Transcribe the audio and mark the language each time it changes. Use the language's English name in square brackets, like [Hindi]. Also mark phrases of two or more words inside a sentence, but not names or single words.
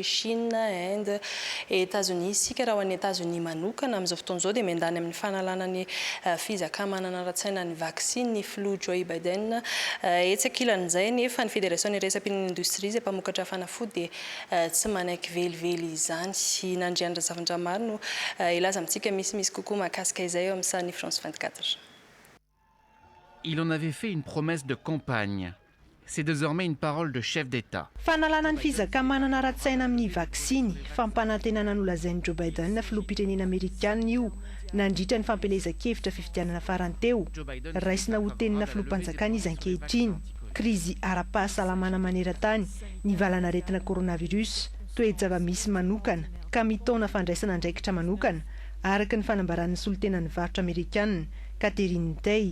[Malagasy] Chine, Inde, États-Unis sika raha ho an'ny États-Unis manokana amin'izao fotoan'izao dia miandany amin'ny fanalana ny fizakamanana ara-tsaina ny vaksiny ny flu Joe Biden etsakilan'izay nefa ny Fédération ny resam-pirenena industrie izay mpamokatra fanafody dia tsy manaiky velively izany nandrianitra zavatra maro no ilaza amintsika misy kokoa mahakasika izay eo amin'ny sary ny France 24. [French] Il en avait fait une promesse de campagne. C'est désormais une parole de chef d'État. [Malagasy] Fanalana ny fizakamanana ara-tsaina amin'ny vaksiny fampanantenana nolazainy Joe Biden filoham-pirenena Amerikanina io nandritra ny fampelezan-kevitra fifidianana farany teo raisina ho tenina filoham-panjakana izy ankehitriny. Krizy ara-pahasalamana maneran-tany nivalana aretina koronavirus toe-java-misy manokana ka mitona fandraisana andraikitra manokana araka ny fanambaran'ny solontenan'ny varotra Amerikanina Catherine Tay.